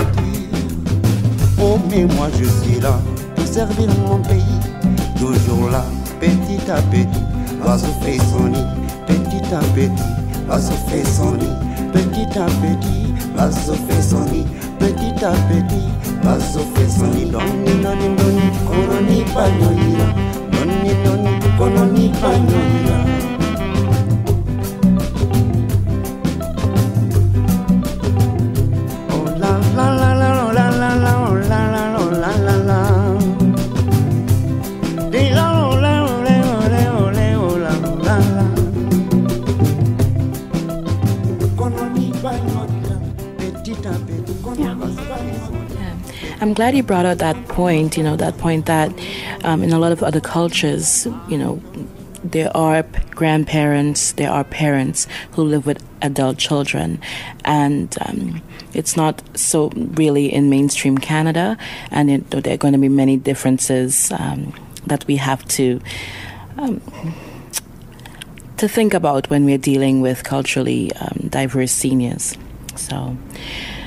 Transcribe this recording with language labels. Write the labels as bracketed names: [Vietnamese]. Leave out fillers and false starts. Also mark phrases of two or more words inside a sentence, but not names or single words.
[French] Oh mais moi je suis là pour servir mon pays, toujours là, petit à petit, l'oiseau fait son nid. Petit à petit, l'oiseau fait son nid. Petit à petit, l'oiseau fait son nid. Petit à petit, l'oiseau fait son nid. Doni, doni, doni, koloni panyoira. Doni, doni, koloni panyoira. Oh la la la la, oh la la la, oh la la la, oh la la la. Di la, oh la, oh la, oh la, oh la, oh la la la. [English] I'm glad you brought out that point, that point that in a lot of other cultures, there are grandparents, there are parents who live with adult children, and it's not so really in mainstream Canada, and there are going to be many differences that we have to think about when we're dealing with culturally diverse seniors.